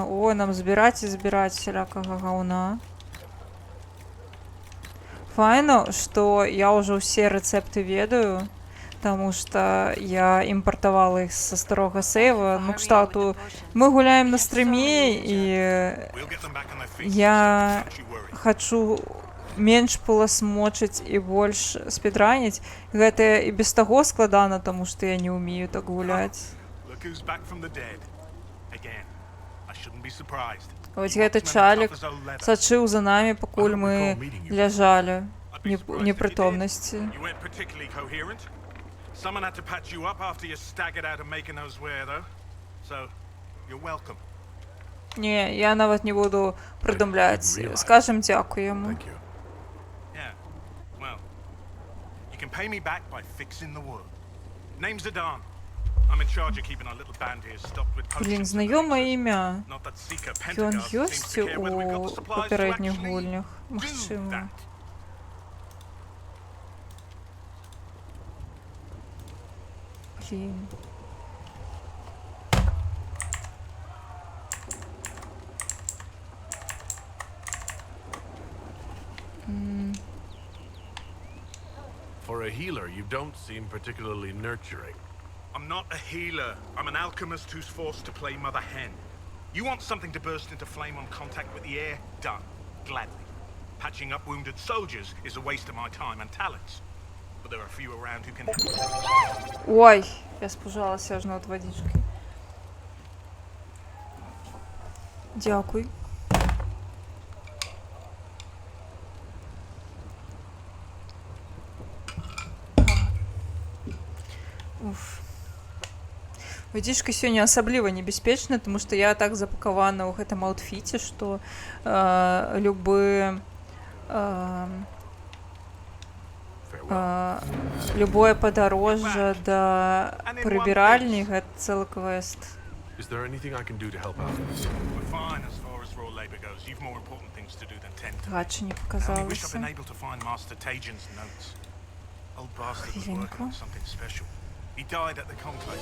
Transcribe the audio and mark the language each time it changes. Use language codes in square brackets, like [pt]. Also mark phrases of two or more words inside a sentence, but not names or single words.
[be] Ой, нам збіраць і збіраць всялякага гаўна. Файно, што я ўжо ўсе рэцэпты ведаю, таму што я імпартавала іх са старога сейва. Ну, кшталту, мы гуляем на стрыме, і я хачу менш паласмочыць і больш спідраніць. Гэта і без таго складана, таму што я не ўмею так гуляць. [en] Look who's back from the dead. Again, I shouldn't be surprised. [be] Вось гэты чалік сачыў за намі, пакуль мы ляжалі ў непрытомнасці. [en] You weren't particularly coherent. Someone had to patch you up after you staggered out of making those wear, though. So, you're welcome. [be] Не, я нават не буду прыдумляць. Скажам дзякуй яму. [en] Thank you. Yeah. Well, you can pay me back by fixing the world. Name's Zidane. I'm in charge of keeping our little band here stocked with [be] Блін, [en] potions. [be] знаёмае імя. [en] Not that Seeker [be] Ён [en] Pendergast [be] ёсць [en] seems to care whether we've got the [be] у [en] supplies to [be] папярэдніх [en] actually [be] гульнях? [en] do [be] Магчыма. [en] that. [be] Блін. [en] For a healer, you don't seem particularly nurturing. I'm not a healer. I'm an alchemist who's forced to play Mother Hen. You want something to burst into flame on contact with the air? Done. Gladly. Patching up wounded soldiers is a waste of my time and talents. But there are few around who can... [be] Ой, я спужалася аж над водичкой. Дякуй. Уф. Водичка сёння асабліва небяспечная, тому што я так запакавана ў гэтым аўтфіце, што любое падарожжа да прыбіральні — гэта цэлы квест. [en] Is there anything I can do to help out? We're fine as far as raw labor goes. You've more important things to do than tend to. [be] Гача не [en] I only wish I'd [be] показалася. [en] been able to find Master Tajin's notes. Old bastard was working on something special. He died at the conclave.